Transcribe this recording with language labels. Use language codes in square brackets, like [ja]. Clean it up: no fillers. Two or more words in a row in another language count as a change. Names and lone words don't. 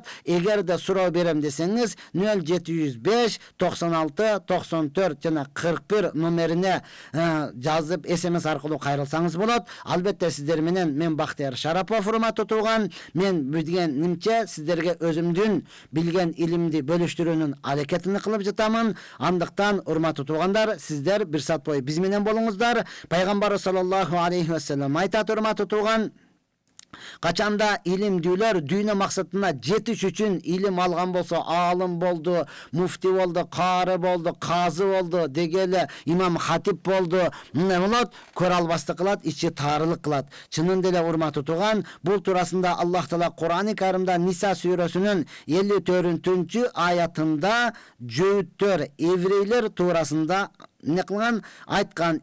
[ky] Эгерде суроо берем десеңиз, 0705 96 94 жана 41 номерине жазып SMS аркылуу кайрылсаңыз болот. Албетте сиздер менен мен Бактияр Шарапов, урматтуу тууган. Мен билгенимче сиздерге өзүмдүн билген илимди бөлүштүрүүнүн аракетин кылып жатамын. Андыктан урматтуу туугандар, сиздер бир саат бою биз менен болуңуздар. Пайгамбар [ar] صلى الله عليه وسلم [ky] айтат, урматтуу тууган, качанда илимдүүлөр дүйнө максатына жетиш үчүн илим алган болсо, аалым болду, муфти болду, каары болду, казы болду, дегеле имам хатип болду, эмне болот? Көрө албастык кылат, ичи таарылык кылат. Чынында эле урматтуу тууган, бул туурасында Аллах Таала Кур'ан-ы Каримда Ниса сүрөсүнүн 54 аятында жөөттөр, еврейлер туурасында не кылган, айткан.